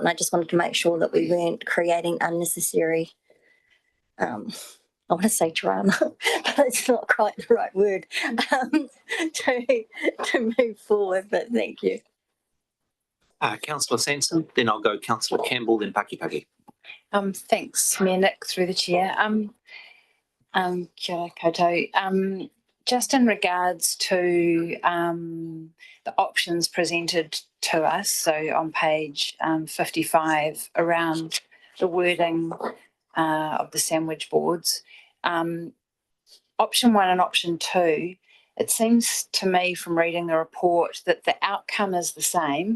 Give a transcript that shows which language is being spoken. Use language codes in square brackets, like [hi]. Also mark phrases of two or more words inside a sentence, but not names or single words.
[en] And I just wanted to make sure that we weren't creating unnecessary, I want to say drama, but it's not quite the right word, to move forward. But thank you. Councillor Sanson, then I'll go Councillor Campbell, then Pakipaki. Thanks, Mayor Nick, through the chair. [mi] Kia ora koutou. [en] Just in regards to the options presented to us, so on page 55 around the wording of the sandwich boards, option 1 and option 2, it seems to me from reading the report that the outcome is the same.